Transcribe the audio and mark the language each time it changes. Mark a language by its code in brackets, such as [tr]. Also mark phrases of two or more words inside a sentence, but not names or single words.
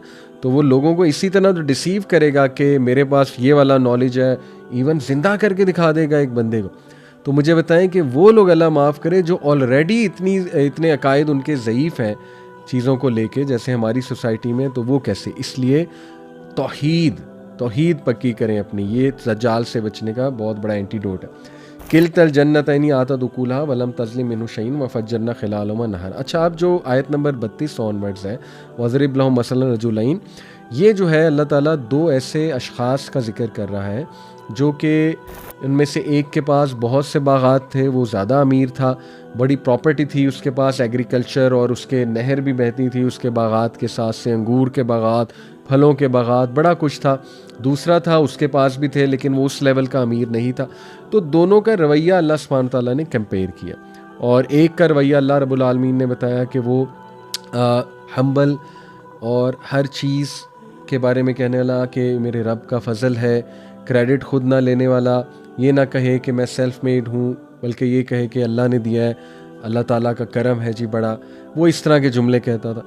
[hi] तो वो लोगों को इसी तरह तो डिसीव करेगा कि मेरे पास ये वाला नॉलेज है, इवन जिंदा करके दिखा देगा एक बंदे को। तो मुझे बताएं कि वो लोग अल्लाह माफ़ करे जो ऑलरेडी इतने अकायद उनके ज़ईफ़ हैं चीज़ों को लेके, जैसे हमारी सोसाइटी में, तो वो कैसे? इसलिए तौहीद पक्की करें अपनी, ये दज्जाल से बचने का बहुत बड़ा एंटीडोट है। [ar] كلتا الجنتين آتت أكلها ولم تظلم منه شيئا وفجرنا خلالهما نهرا. [hi] अच्छा, अब जो आयत नंबर 32 ऑनवर्ड्स है, [ar] واضرب لهم مثلا رجلين, [hi] ये जो है अल्लाह ताला दो ऐसे अशख़ास का जिक्र कर रहा है जो कि इनमें से एक के पास बहुत से बागात थे, वो ज़्यादा अमीर था, बड़ी प्रॉपर्टी थी उसके पास, एग्रीकल्चर, और उसके नहर भी बहती थी उसके बागात के साथ से, अंगूर के बागात, फलों के बागात, बड़ा कुछ था। दूसरा था उसके पास भी थे लेकिन वो उस लेवल का अमीर नहीं था। तो दोनों का रवैया अल्लाह सुब्हानहू तआला ने कंपेयर किया, और एक का रवैया अल्लाह रब्बुल आलमीन ने बताया कि वो हम्बल और हर चीज़ के बारे में कहने वाला कि मेरे रब का फ़ज़ल है, क्रेडिट खुद ना लेने वाला, ये ना कहे कि मैं [en] self made [hi] हूँ, बल्कि ये कहे कि अल्लाह ने दिया है, अल्लाह ताला का करम है जी बड़ा, वो इस तरह के जुमले कहता था।